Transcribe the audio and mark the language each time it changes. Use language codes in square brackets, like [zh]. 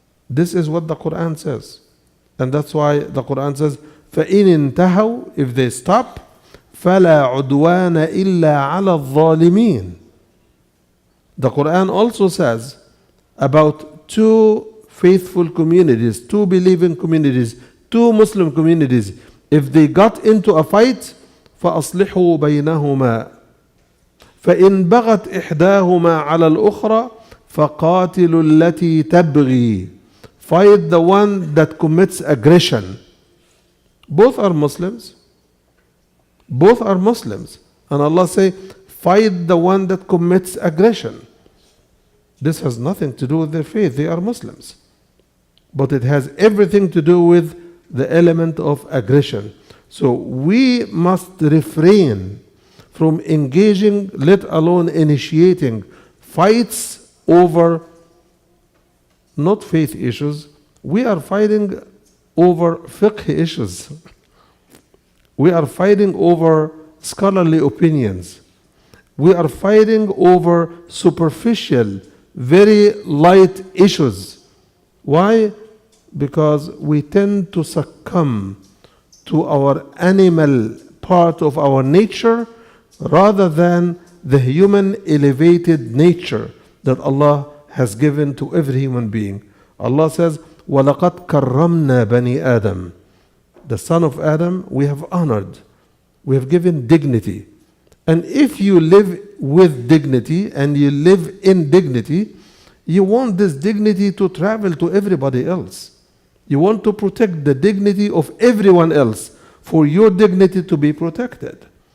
[en] This is what the Quran says. And that's why the Quran says, [ar] فَإِنِ انْتَهَوْا, [en] if they stop, [ar] فَلَا عُدْوَانَ إِلَّا عَلَى الظَّالِمِينَ. [en] The Quran also says about two faithful communities, two believing communities, two Muslim communities. If they got into a fight, [ar] فَأَصْلِحُوا بَيْنَهُمَا فَإِنْ بَغَتْ إِحْدَاهُمَا عَلَى الْأُخْرَى فَقَاتِلُوا الَّتِي تَبْغِي. [en] Fight the one that commits aggression. Both are Muslims. Both are Muslims. And Allah say, fight the one that commits aggression. This has nothing to do with their faith. They are Muslims. But it has everything to do with the element of aggression. So we must refrain from engaging, let alone initiating, fights over not faith issues. We are fighting over fiqh issues. We are fighting over scholarly opinions. We are fighting over superficial, very light issues. Why? Because we tend to succumb to our animal part of our nature rather than the human elevated nature that Allah has given to every human being. Allah says, [ar] وَلَقَدْ كَرَّمْنَا بَنِي آدَمَ. [en] The son of Adam we have honored. We have given dignity. And if you live with dignity and you live in dignity, you want this dignity to travel to everybody else. You want to protect the dignity of everyone else for your dignity to be protected.